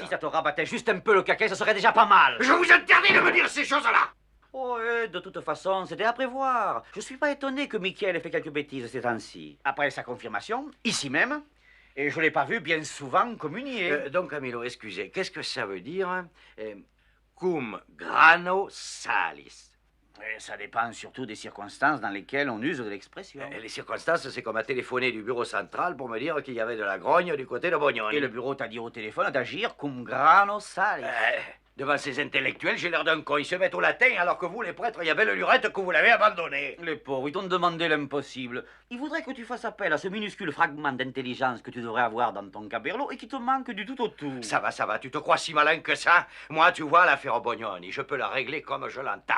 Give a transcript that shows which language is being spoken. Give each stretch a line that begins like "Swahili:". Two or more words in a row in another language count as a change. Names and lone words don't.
French: Si ça te rabattait juste un peu le caquet, ce serait déjà pas mal. Je vous interdis de me dire ces choses-là! Oh, de toute façon, c'était à prévoir. Je suis pas étonné que Michel ait fait quelques bêtises ces temps-ci. Après sa confirmation, ici même, et je l'ai pas vu bien souvent communier. Donc, Camillo, excusez, qu'est-ce que ça veut dire?
Latin: Cum grano salis.
French: Ça dépend surtout des circonstances dans lesquelles on use de l'expression. Les circonstances, c'est qu'on m'a téléphoné du bureau central pour me dire qu'il y avait de la grogne du côté de Bognoni. Et le bureau t'a dit au téléphone d'agir
Latin: cum grano salis.
French: Devant ces intellectuels, j'ai l'air d'un con. Ils se mettent au latin, alors que vous, les prêtres, il y avait le lurette que vous l'avez abandonné. Les pauvres, ils t'ont demandé l'impossible. Ils voudraient que tu fasses appel à ce minuscule fragment d'intelligence que tu devrais avoir dans ton caberlo et qui te manque du tout au tout. Ça va, tu te crois si malin que ça? Moi, tu vois, l'affaire Bognoni, je peux la régler comme je l'entends.